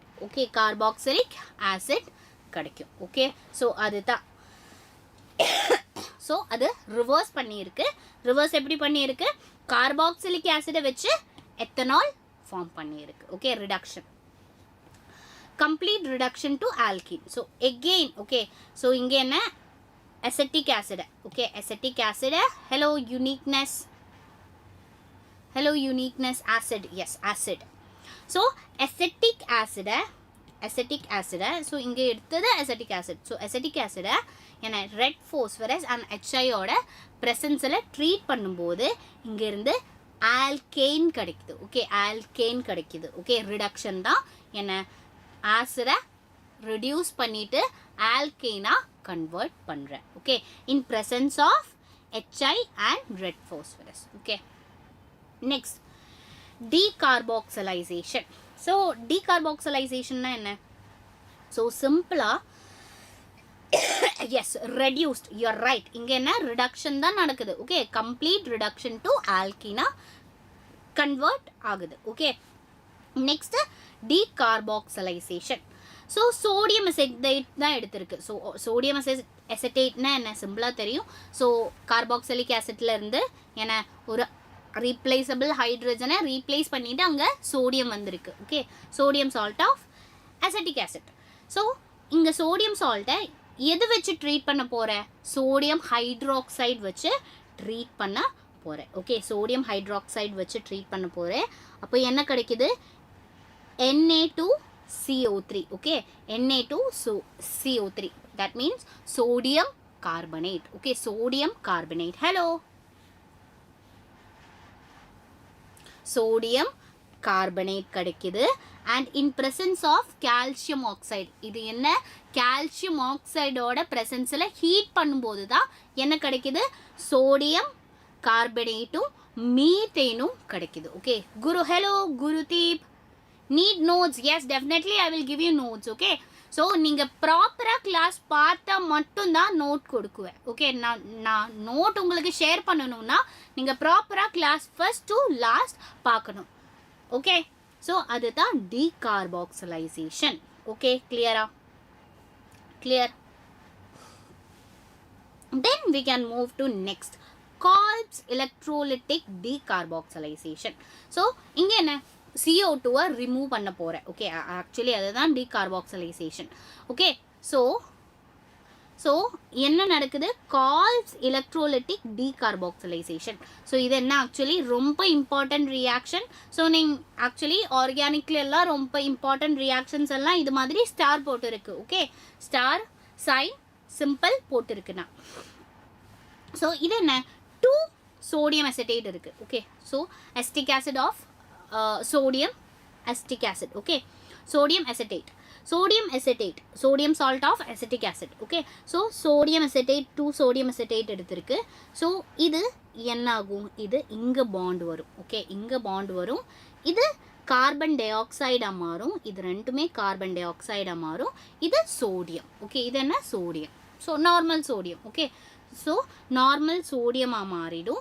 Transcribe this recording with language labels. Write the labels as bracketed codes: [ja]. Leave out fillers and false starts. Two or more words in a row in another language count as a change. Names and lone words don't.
[ta] ஓகே, [en] carboxylic acid [ta] கிடைக்கும். ஓகே, ஸோ அதுதான். ஸோ அது ரிவர்ஸ் பண்ணியிருக்கு. ரிவர்ஸ் எப்படி பண்ணியிருக்கு, [en] carboxylic acid [ta] வச்சு எத்தனால் ஃபார்ம் பண்ணியிருக்கு. [en] okay, reduction, complete reduction to alkene. so again okay, so [ta] இங்கே என்ன [en] acetic acid. Okay, acetic acid. Hello uniqueness acid. Yes, acid. So acetic acid. So [ta] இங்கே எடுத்தது [en] acetic acid. [ta] So [en] acetic acid [ta] என்ன [en] red phosphorus and HI [ta] ஓட presence-ல ட்ரீட் பண்ணும்போது இங்கே இருந்து alkane கிடைக்குது. ஓகே, alkane கிடைக்குது. ஓகே, ரிடக்ஷன் தான் என்ன ஆசிடை reduce பண்ணிட்டு [en] alkane convert [ta] பண்றேன். ஓகே, [en] in presence of HI and red phosphorus. ஓகே, next decarboxylation. so decarboxylation [ta] னா என்ன, [en] so சிம்பிளா yes, reduced, you're right. [ta] இங்க என்ன reduction தான் நடக்குது. ஓகே, [en] complete reduction to alkene convert ஆகுது. ஓகே, next decarboxylation. [ta] ஸோ [en] sodium acetate [ta] தான் எடுத்திருக்கு. ஸோ [en] sodium acetate [ta] என்ன சிம்பிளாக தெரியும். ஸோ [en] carboxylic acid [ta] என்ன ஒரு [en] replaceable hydrogen replace [ta] பண்ணிவிட்டு அங்கே சோடியம் வந்திருக்கு. [en] okay, sodium salt of acetic acid. [ta] ஸோ இங்கே [en] sodium salt [ta] எது வச்சு ட்ரீட் பண்ண போகிறேன், [en] sodium hydroxide [ta] வச்சு ட்ரீட் பண்ண போகிறேன். ஓகே, [en] sodium hydroxide [ta] வச்சு ட்ரீட் பண்ண போகிறேன். அப்போ என்ன கிடைக்குது, Na2CO3. [en] okay, Na2CO3, that means sodium carbonate. okay, sodium carbonate. hello, sodium carbonate கிடைக்குது. and in presence of calcium oxide, [ta] இது என்ன [en] calcium oxide [ta] ஓட presenceல ஹீட் பண்ணும்போது தான் என்ன கிடைக்குது, [en] sodium carbonate [ta] மீத்தேனும் கிடைக்குது. ஓகே, குரு ஹலோ குருதீப், [en] need notes? yes, definitely I will give you notes. okay, so [ta] நீங்க ப்ராப்பரா கிளாஸ் பார்த்தா மட்டும் தான் நோட் கொடுக்குவேன். ஓகே, நான் நோட் உங்களுக்கு ஷேர் பண்ணணும்னா நீங்க ப்ராப்பரா [en] class first to last [ta] பார்க்கணும். ஓகே, ஸோ அதுதான் டீகார்பாக்சிலைசேஷன். ஓகே, கிளியரா? கிளியர்? [en] then we can move to next, Kolb's electrolytic decarboxylation. [ta] so இங்க என்ன CO2 ரிமூவ் பண்ண போகிறேன். ஓகே, ஆக்சுவலி அதுதான் டீகார்பாக்சிலைசேஷன். ஓகே, ஸோ ஸோ என்ன நடக்குது, கால்ஸ் [en] electrolytic decarboxylation. [ta] ஸோ இது என்ன ஆக்சுவலி ரொம்ப [en] important reaction. [ta] ஸோ நீங்கள் ஆக்சுவலி ஆர்கானிக்ல எல்லாம் ரொம்ப [en] important reactions [ta] எல்லாம் இது மாதிரி ஸ்டார் போட்டுருக்கு. ஓகே, [en] star sign simple [ta] போட்டுருக்குண்ணா. ஸோ இது என்ன, 2 [en] sodium acetate [ta] இருக்குது. [en] okay, so acetic acid of sodium acetic acid. Okay, sodium acetate, sodium salt of acetic acid. Okay, so sodium acetate, 2 sodium acetate எடுத்திருக்கு. [ta] ஸோ இது என்ன ஆகும், இது இங்கே பாண்ட் வரும். ஓகே, இங்கே பாண்ட் வரும். இது [en] carbon dioxide [ta] மாறும். இது ரெண்டுமே [en] carbon dioxide [ta] மாறும். இது சோடியம். ஓகே, இது என்ன, சோடியம். ஸோ [en] normal sodium. [ta] ஓகே, ஸோ [en] normal sodium [ta] மாறிடும்.